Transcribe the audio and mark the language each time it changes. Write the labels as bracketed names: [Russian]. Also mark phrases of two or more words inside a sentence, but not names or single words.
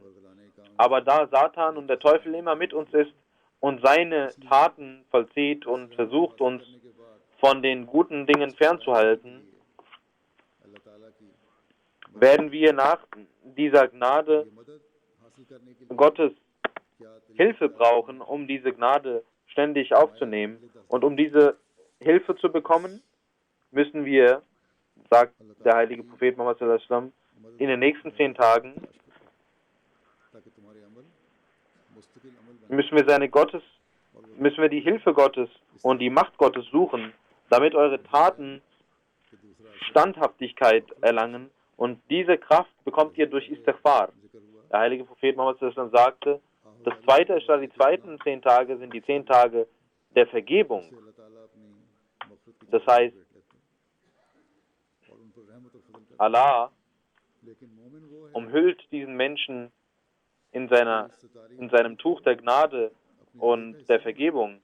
[German] Aber da Satan und der Teufel immer mit uns ist und seine Taten vollzieht und versucht, uns von den guten Dingen fernzuhalten, werden wir nach dieser Gnade Gottes Hilfe brauchen, um diese Gnade ständig aufzunehmen. Und um diese Hilfe zu bekommen, müssen wir, sagt der heilige Prophet Muhammad [Arabic] صلى الله عليه وسلم, [German] in den nächsten 10 Tagen müssen wir die Hilfe Gottes und die Macht Gottes suchen, damit eure Taten Standhaftigkeit erlangen, und diese Kraft bekommt ihr durch Istighfar. Der heilige Prophet Muhammad [Arabic] صلى الله عليه وسلم [German] sagte, das zweite ist, die zweiten 10 Tage sind die 10 Tage der Vergebung. Das heißt, Allah umhüllt diesen Menschen in seinem Tuch der Gnade und der Vergebung.